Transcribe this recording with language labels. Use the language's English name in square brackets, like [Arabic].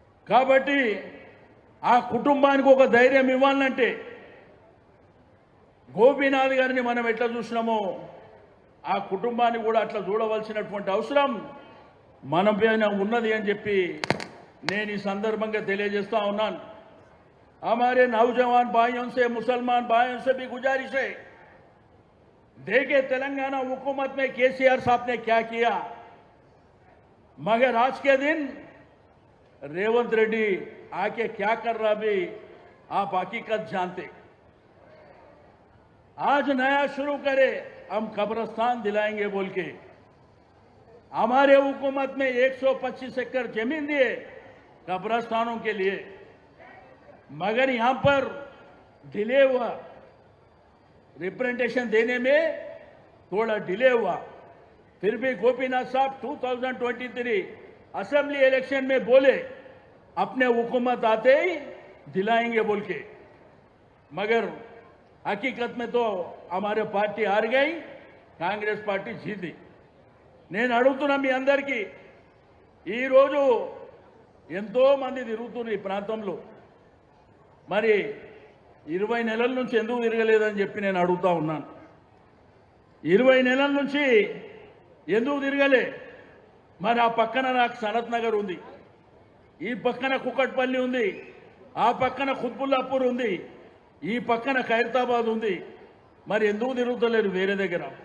[Telugu] కాబట్టి ఆ కుటుంబానికి ఒక ధైర్యం ఇవ్వాలంటే గోపీనాథ్ గారిని మనం ఎట్లా చూసినామో ఆ కుటుంబాన్ని కూడా అట్లా చూడవలసినటువంటి అవసరం మన పైన ఉన్నది అని చెప్పి నేను ఈ సందర్భంగా తెలియజేస్తా ఉన్నాను. [Hindi] हमारे नौजवान भाइयों से, मुसलमान भाइयों से भी गुजारिश है, देखे तेलंगाना हुकूमत में केसीआर साहब ने क्या किया, मगर आज के दिन रेवंत रेड्डी आके क्या कर रहा भी आप हकीकत जानते। आज नया शुरू करे, हम कब्रिस्तान दिलाएंगे बोल के हमारे हुकूमत में 125 एकड़ जमीन दिए कब्रिस्तानों के लिए, मगर यहां पर डिले हुआ, रिप्रेजेंटेशन देने में थोड़ा डिले हुआ। फिर भी गोपीनाथ साहब 2023 असेंबली इलेक्शन में बोले अपने हुकूमत आते ही दिलाएंगे बोल के, मगर हकीकत में तो हमारे पार्टी हार गई, कांग्रेस पार्टी जीती। [Telugu] నేను అడుగుతున్నా మీ అందరికీ, ఈరోజు ఎంతో మంది తిరుగుతున్నారు ఈ ప్రాంతంలో, మరి 20 నెలల నుంచి ఎందుకు తిరగలేదని చెప్పి నేను అడుగుతా ఉన్నాను. 20 నెలల నుంచి ఎందుకు తిరగలే? మరి ఆ పక్కన నాకు సనత్ నగర్ ఉంది, ఈ పక్కన కుకట్పల్లి ఉంది, ఆ పక్కన ఖుద్బుల్లాపూర్ ఉంది, ఈ పక్కన ఖైరతాబాద్ ఉంది, మరి ఎందుకు తిరుగుతలేరు వేరే దగ్గర?